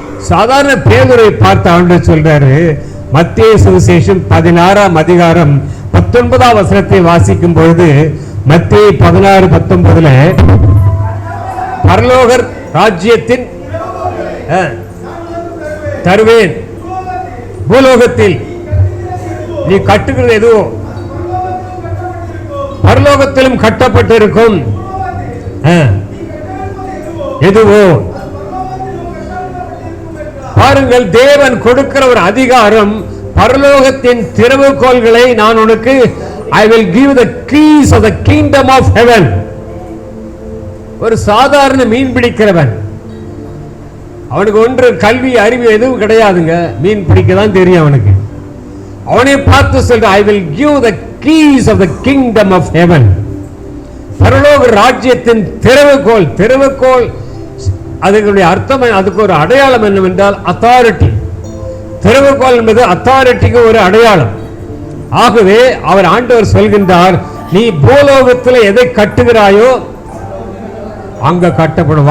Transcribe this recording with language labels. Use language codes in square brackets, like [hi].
[ta] சாதாரண பேதுரை பார்த்து ஆண்டவர் சொல்றாரு, மத்தேயு சுவிசேஷம் 16ஆம் அதிகாரம் 19ஆம் வசனத்தை வாசிக்கும் பொழுது, மத்தேயு 16:19 பரலோகர் ராஜ்யத்தின் தருவேன், பூலோகத்தில் நீ கட்டுகிறது எதுவோ பரலோகத்திலும் கட்டப்பட்டிருக்கும், எதுவோ. பாருங்கள், தேவன் கொடுக்கிற ஒரு அதிகாரம். பரலோகத்தின் திறவுகோல்களை நான் உனக்கு, [en] I will give the keys of the kingdom of heaven. [ta] ஒரு சாதாரண மீன் பிடிக்கிறவன், அவனுக்கு ஒன்று கல்வி அறிவு எதுவும் கிடையாதுங்க, மீன் பிடிக்க தான் தெரியும் அவனுக்கு. அவனை பார்த்து சொல்ற, [en] I will give the keys of the kingdom of heaven. [ta] பரலோக ராஜ்யத்தின் திறவுகோல். திறவுகோல் அதுக்கு அர்த்தம், அதுக்கு ஒரு அடையாளம் என்னவென்றால் அத்தாரிட்டி. திறவுகோல் என்பது அத்தாரிட்டிக்கு ஒரு அடையாளம். ஆகவே அவர் ஆண்டவர் சொல்கின்றார், நீ பூலோகத்தில் எதை கட்டுகிறாயோ அங்க கட்டப்படும்.